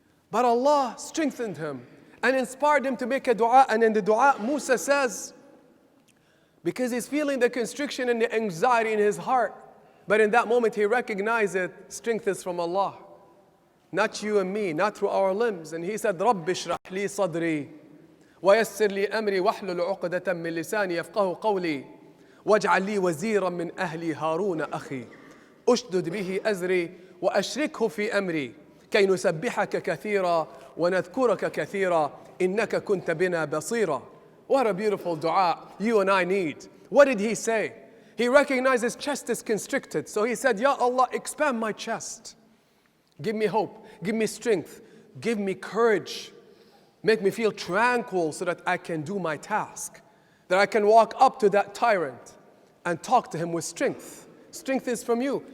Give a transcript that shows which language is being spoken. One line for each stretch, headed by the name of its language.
English: But Allah strengthened him and inspired him to make a dua. And in the dua, Musa says, because he's feeling the constriction and the anxiety in his heart, but in that moment he recognized that strength is from Allah, not you and me, not through our limbs. And he said,
Arabic: رَبِّ اشْرَحْ لِي صَدْرِي وَيَسِّرْ لِي أَمْرِي وَاحْلُلْ عُقْدَةً مِّن لِّسَانِي يَفْقَهُ قَوْلِي وَاجْعَل لِّي وَزِيرًا مِّنْ أَهْلِي هَارُونَ أَخِي أُشْدُدْ بِهِ أَزْرِي وَأَشْرِكْهُ فِي أَمْرِي كي نسبحك كثيرا ونذكرك كثيرا إنك كنت بنا بصيرا.
English: What a beautiful dua you and I need. What did he say? He recognized his chest is constricted. So he said, Ya Allah, expand my chest. Give me hope, give me strength, give me courage. Make me feel tranquil so that I can do my task. That I can walk up to that tyrant and talk to him with strength. Strength is from you.